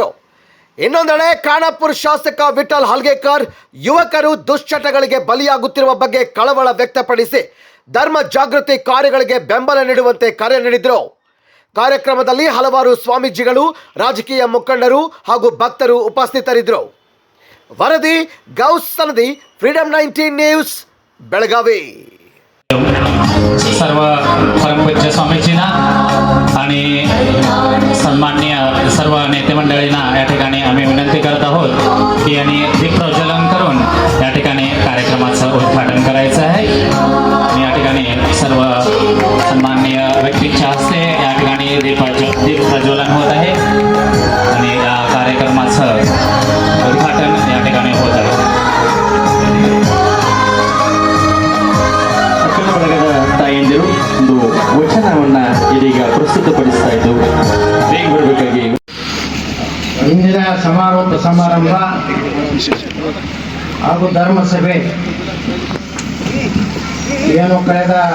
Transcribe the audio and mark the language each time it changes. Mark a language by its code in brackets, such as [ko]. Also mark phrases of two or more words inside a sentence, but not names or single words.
[kn] ಇನ್ನೊಂದೆಡೆ ಖಾನಾಪುರ ಶಾಸಕ ವಿಠಲ್ ಹಲ್ಗೇಕರ್ ಯುವಕರು ದುಶ್ಚಟಗಳಿಗೆ ಬಲಿಯಾಗುತ್ತಿರುವ ಬಗ್ಗೆ ಕಳವಳ ವ್ಯಕ್ತಪಡಿಸಿ ಧರ್ಮ ಜಾಗೃತಿ ಕಾರ್ಯಗಳಿಗೆ ಬೆಂಬಲ ನೀಡುವಂತೆ ಕರೆ ನೀಡಿದರು. ಕಾರ್ಯಕ್ರಮದಲ್ಲಿ ಹಲವಾರು ಸ್ವಾಮೀಜಿಗಳು, ರಾಜಕೀಯ ಮುಖಂಡರು ಹಾಗೂ ಭಕ್ತರು ಉಪಸ್ಥಿತರಿದ್ದರು. ವರದಿ ಗೌಸ್ ಸನದಿ, ಫ್ರೀಡಂ 19 ನ್ಯೂಸ್, ಬೆಳಗಾವಿ. [mr] सर्व परमपूज्य स्वामीजींना आणि सन्माननीय सर्व नेते मंडळींना या ठिकाणी आम्ही विनंती करत आहोत की यांनी दीप प्रज्वलन करून या ठिकाणी कार्यक्रमाचं उद्घाटन करायचं आहे. आणि या ठिकाणी सर्व सन्माननीय व्यक्तींच्या हस्ते या ठिकाणी दीप प्रज्वलन होत आहे आणि या कार्यक्रमाचं उद्घाटन या ठिकाणी होत आहे. [kn] ತಾಯಂದಿರು ಒಂದು ವಚನವನ್ನ ಇದೀಗ ಪ್ರಸ್ತುತಪಡಿಸ್ತಾ ಇದ್ದು ಬೇಗ ಬರಬೇಕಾಗಿ. ಇಂದಿನ ಸಮಾರೋಪ ಸಮಾರಂಭ ಹಾಗೂ ಧರ್ಮಸಭೆ ಏನು ಕಳೆದ